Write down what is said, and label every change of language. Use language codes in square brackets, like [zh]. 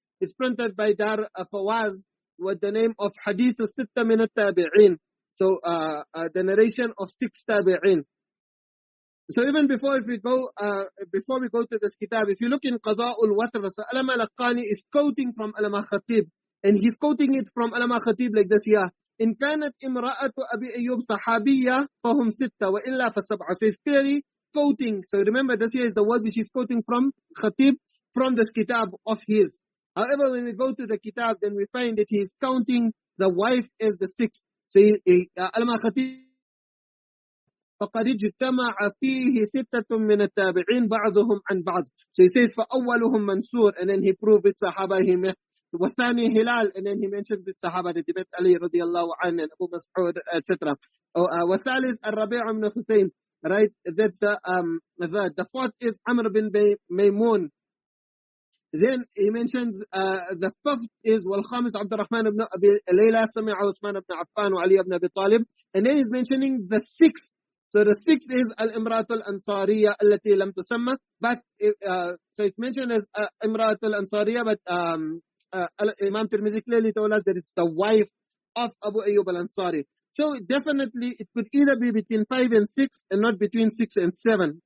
[en] It's printed by Dar Fawaz with the name of Ḥadīth Sitta min al-Tabi'in. So the narration of 6 tabi'in. So even before we go to this kitab, if you look in Qadā'ul Watr, so Allama al-Laqani is quoting from Allama Khatib, and he's quoting it from Allama Khatib like this here. [ar] إن كانت امرأة أبي أيوب صحابية فهم 6 وإلا ف7. [en] So he's clearly quoting. So remember, this here is the words which he's quoting from Khatib from this kitab of his. However, when we go to the kitab, then we find that he is counting the wife as the sixth. [ar] So Al-Khatib فقد اجتمع فيه ستة من التابعين بعضهم عن بعض. [en] So he says [ar] فأولهم منصور, [en] and then he proved it Sahaba he met. [ar] والثاني هلال, [en] and then he mentions it Sahaba that he met Ali [ar] رضي الله عنه [en] and Abu Mas'ud, etc. [ar] والثالث الربيع بن خثيم, right? [en] That's the fourth is Amr bin Maymun. Then he mentions the fifth is [ar] والخامس عبد الرحمن بن أبي ليلى سمع عثمان بن عفان وعلي بن أبي طالب. [en] And then he's mentioning the sixth. So the sixth is al-Imrat al-Ansariya [ar] التي لم تسمى, [en] but so it's mentioned as Imrat al-Ansariya, but Imam Tirmidhi clearly told us that it's the wife of Abu Ayyub al-Ansari. So definitely it could either be between 5 and 6 and not between 6 and 7.